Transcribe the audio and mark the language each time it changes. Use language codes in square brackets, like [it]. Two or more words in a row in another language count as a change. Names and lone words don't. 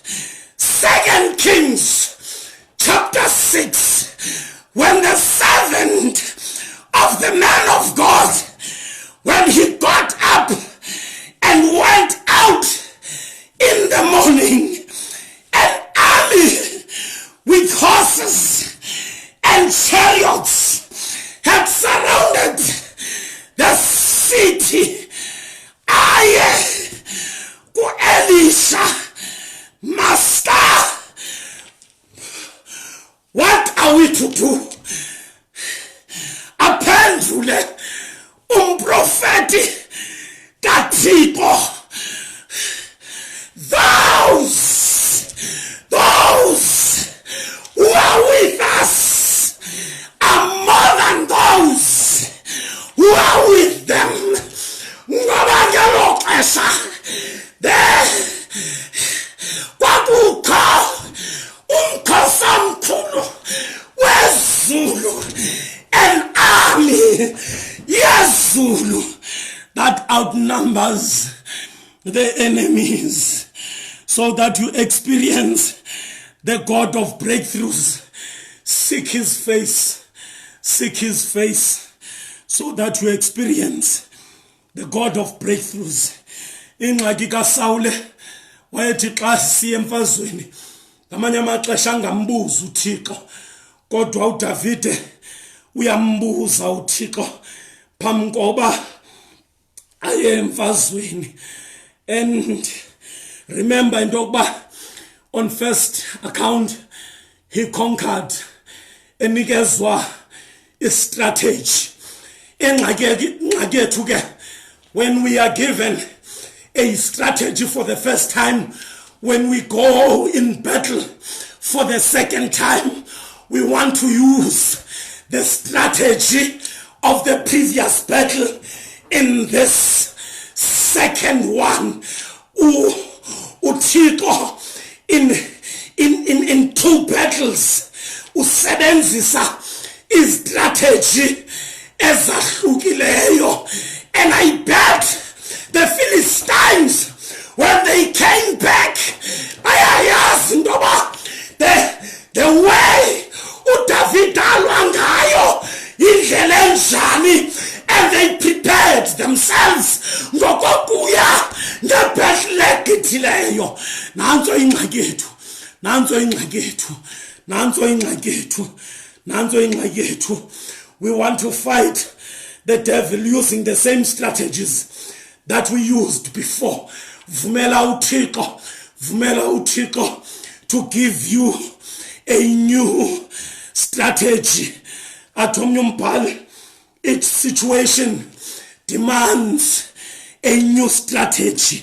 [en] 2 Kings chapter 6, when the servant of the man of God, when he got up and went out in the morning, an army with horses and chariots had surrounded the city. Aye, ku Elisha, Master, what are we to do? [xh] Aphendule umprofeti kaThixo. [en] Those who are with us are more than those who are with them. [xh] Ngoba ngelo xesha kwakukho umkhosi omkhulu wezulu, [en] an army yezulu that outnumbers the enemies, so that you experience the God of breakthroughs. Seek his face, so that you experience the God of breakthroughs. [xh] Ingxaki kaSawule wayethi xa siya emfazweni ngamanye amaxesha angambuza uThixo, kodwa uDavide uyambuza uThixo phambi koba aye emfazweni. [en] And remember [xh] into yokuba [en] on first account he conquered, enikezwa strategy. When we are given a strategy for the first time, when we go in battle for the second time, we want to use the strategy of the previous battle in this second one. [xh] uThixo [en] in two battles [xh] usebenzisa istrategy ezahlukileyo. [en] And I bet the Philistines, when they came back, the way [xh] uDavid alwa ngayo indlela enjani, [en] and they prepared themselves [xh] ngokuya ngebettle egithileyo. Nanso ingxaki yethu. [en] We want to fight the devil using the same strategies that we used before. [xh] Vumela uThixo [en] to give you a new strategy. Each situation demands a new strategy.